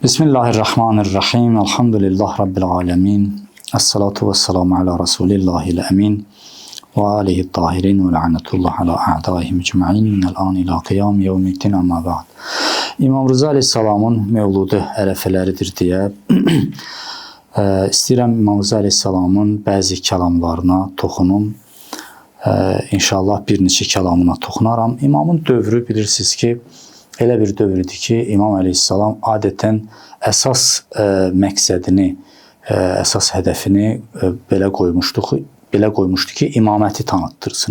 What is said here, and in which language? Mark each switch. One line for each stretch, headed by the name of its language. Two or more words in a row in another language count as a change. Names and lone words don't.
Arabic: بسم الله الرحمن الرحيم. الحمد لله رب العالمين. والصلاة والسلام على رسول الله الأمين. وآله الطاهرين ولعنة الله على أعدائهم أجمعين من الآن إلى قيام يوم الدين أما بعد.
Azerbaijani: İmam Rıza Aleyhisselamın mevludu ərəfələridir deyə istəyirəm İmam Rıza Aleyhisselamın bəzi kəlamlarına toxunum. İnşallah bir neçə kəlamına toxunaram. İmamın dövrü bilirsiniz ki, elə bir dövrdür ki, İmam Aleyhisselam adətən əsas məqsədini, əsas hədəfini belə qoymuşdu ki, imaməti tanıttırsın.